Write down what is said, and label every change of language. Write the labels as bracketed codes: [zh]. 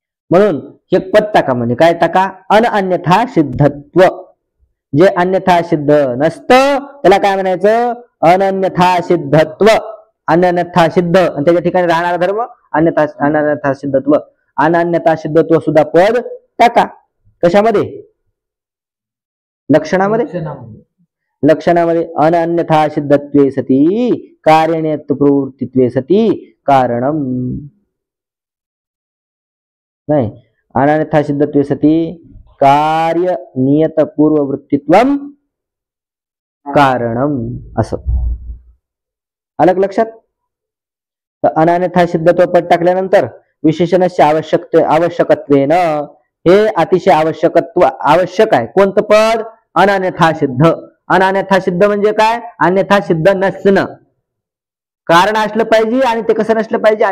[mr] म्हणून एक पद टाका, म्हणजे काय टाका? अन्यथा सिद्धत्व। जे अन्यथा सिद्ध नसतं त्याला काय म्हणायचं? अनन्यथा सिद्धत्व। अनन्यथा सिद्ध आणि त्याच्या ठिकाणी राहणारा धर्म अनन्यथा सिद्धत्व। अनन्यथा सिद्धत्व सुद्धा पद टाका। कशामध्ये? लक्षणामध्ये। लक्षणामध्ये [sa] अनन्यथा सिद्धत्वे सती कार्यनियत प्रवृत्तित्वे सती कारणम [mr] नाही। [sa] अनन्यथा सिद्धत्वे सती कार्य नियत पूर्व वृत्तित्वम कारणम [mr] असं अलग लक्षात। तर अनन्यथा सिद्धत्व पद टाकल्यानंतर विशेषणाचे आवश्यकत्वेन, हे अतिशय आवश्यक आहे। कोणतं पद? अनन्यथा सिद्ध। अनन्यथा सिद्ध म्हणजे काय? अन्यथा सिद्ध नसणं। कारण असलं पाहिजे आणि ते कसं नसलं पाहिजे?